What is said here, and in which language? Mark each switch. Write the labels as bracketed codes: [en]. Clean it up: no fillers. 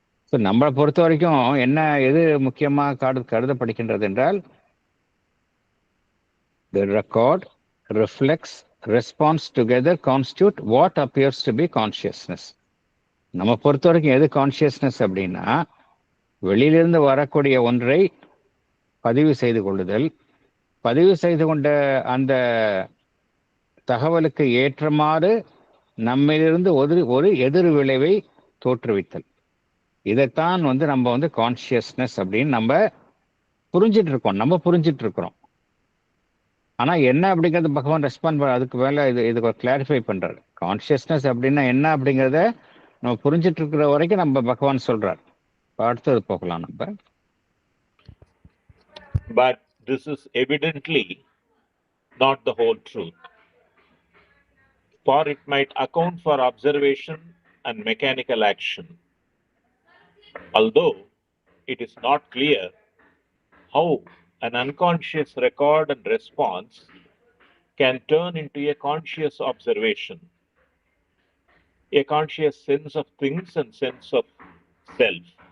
[en] so [ta] நம்மளை பொறுத்த வரைக்கும் எது முக்கியமாக கருதப்படுகின்றது என்றால், [en] the record, reflex, response together constitute what appears to be consciousness. [ta] நம்ம பொறுத்த வரைக்கும் எது கான்ஷியஸ்னஸ் அப்படின்னா, வெளியிலிருந்து வரக்கூடிய ஒன்றை பதிவு செய்து கொள்ளுதல், பதிவு செய்து கொண்ட அந்த தகவலுக்கு ஏற்றமாறு நம்மிலிருந்து ஒரு எதிர் விளைவை தோற்றுவித்தல். இதைத்தான் வந்து நம்ம வந்து கான்ஷியஸ்னஸ் அப்படின்னு நம்ம புரிஞ்சிட்டு இருக்கிறோம். ஆனா என்ன அப்படிங்கிறது பகவான் ரெஸ்பாண்ட் அதுக்கு மேல இது கிளாரிஃபை பண்றாரு. கான்ஷியஸ்னஸ் அப்படின்னா என்ன அப்படிங்கிறத நம்ம புரிஞ்சிட்டு இருக்கிற வரைக்கும் நம்ம பகவான் சொல்றார். அடுத்தது போகலாம் நம்ம. [en] But this is evidently not the whole truth, for it might account for observation and mechanical action, although it is not clear how an unconscious record and response can turn into a conscious observation, a conscious sense of things and sense of self.